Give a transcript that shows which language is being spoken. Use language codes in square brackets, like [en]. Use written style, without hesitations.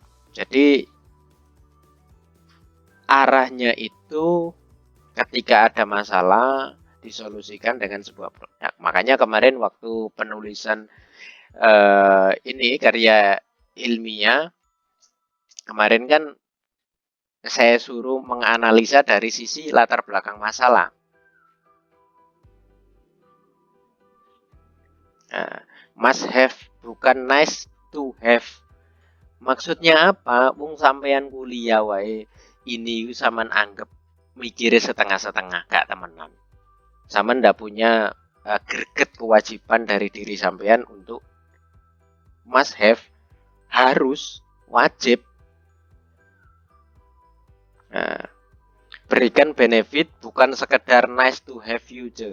[id] Jadi arahnya itu ketika ada masalah disolusikan dengan sebuah produk. Makanya kemarin waktu penulisan ini karya ilmiah kemarin kan saya suruh menganalisa dari sisi latar belakang masalah. [en] Must have [id] bukan [en] nice to have. [id] Maksudnya apa? [jv] Wong sampean kuliah wae ini sampean anggap mikirnya setengah-setengah, gak temenan. [id] Sampean ndak punya greget kewajiban dari diri sampean untuk must have, harus, wajib. Berikan benefit bukan sekedar [en] nice to have you.